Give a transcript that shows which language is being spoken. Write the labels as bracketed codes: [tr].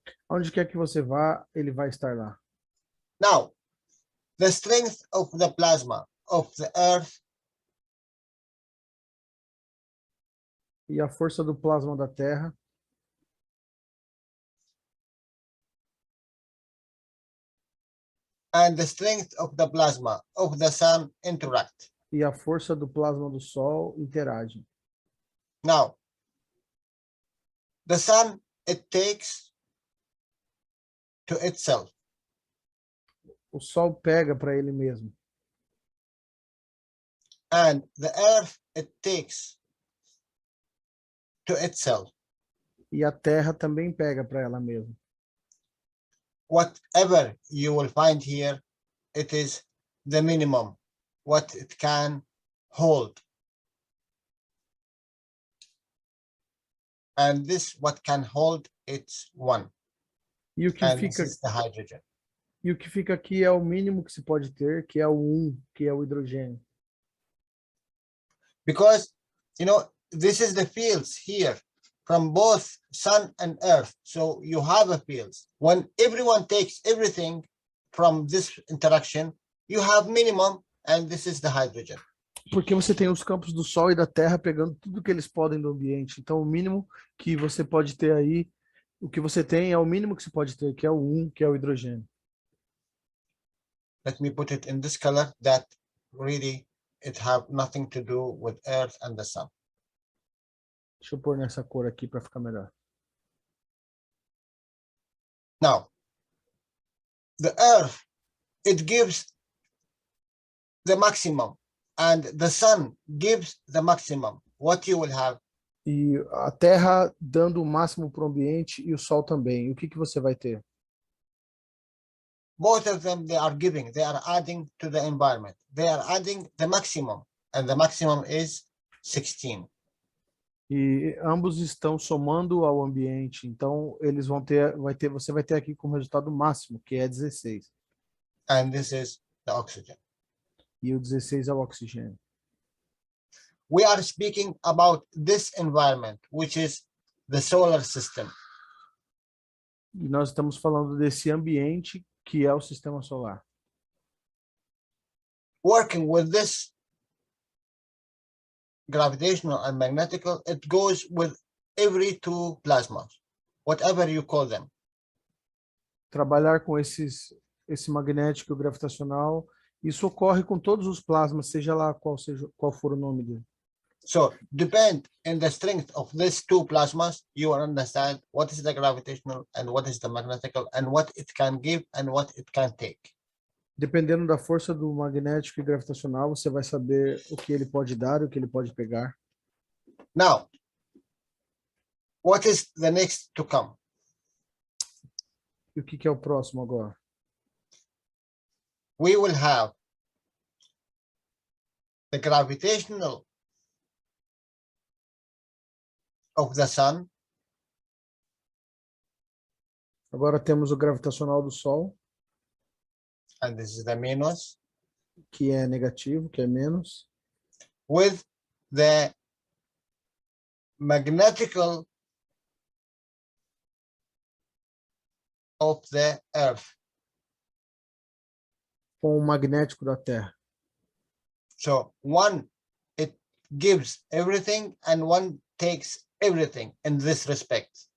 [pt] Onde quer que você vá, ele vai estar lá. [en] Now, the strength of the plasma of the Earth [pt] E a força do plasma da Terra [en] and the strength of the plasma of the Sun interact. [pt] e a força do plasma do Sol interagem. [en] Now, the Sun, it takes to itself. [pt] O Sol pega para ele mesmo. [en] And the Earth, it takes to itself. [pt] E a Terra também pega para ela mesma. [en] Whatever you will find here, it is the minimum, what it can hold. And this, what can hold, it's one. [pt] E o que [en] And this [pt] fica [en] is the hydrogen. [pt] E o que fica aqui é o mínimo que se pode ter, que é o 1, que é o hidrogênio. [en] Because, this is the fields here from both Sun and Earth. So you have a fields. When everyone takes everything from this interaction, you have minimum, and this is the hydrogen. [pt] Porque você tem os campos do Sol e da Terra pegando tudo que eles podem do ambiente. Então, o mínimo que você pode ter aí, o que você tem é o mínimo que se pode ter, que é o 1, que é o hidrogênio. [en] Let me put it in this color that really it have nothing to do with Earth and the Sun. [pt] Deixa eu pôr nessa cor aqui para ficar melhor. [en] Now, the Earth, it gives the maximum, and the Sun gives the maximum. What you will have? [pt] E a Terra dando o máximo para o ambiente e o Sol também. E o que você vai ter? [en] Both of them, they are giving, they are adding to the environment. They are adding the maximum, and the maximum is 16. [pt] E ambos estão somando ao ambiente. Então, eles vão você vai ter aqui como resultado máximo, que é 16. [en] And this is the oxygen. [pt] E o 16 é o oxigênio. [en] We are speaking about this environment, which is the solar system. [pt] E nós estamos falando desse ambiente que é o sistema solar. [en] Working with this gravitational and magnetical, it goes with every two plasmas, whatever you call them. [pt] Trabalhar com esse magnético e o gravitacional, isso ocorre com todos os plasmas, seja lá qual for o nome dele. [en] So depend on the strength of these two plasmas, you will understand what is the gravitational and what is the magnetical and what it can give and what it can take. [pt] Dependendo da força do magnético e gravitacional, você vai saber o que ele pode dar e o que ele pode pegar. [en] Now, what is the next to come? [pt] E o que é o próximo agora? [en] We will have the gravitational of the Sun. [pt] Agora temos o gravitacional do Sol, [en] And this is the minus, [pt] que é negativo, que é menos, [en] with the magnetical of the Earth. [pt] com o magnético da Terra. [en] So one, it gives everything and one takes everything in this respect.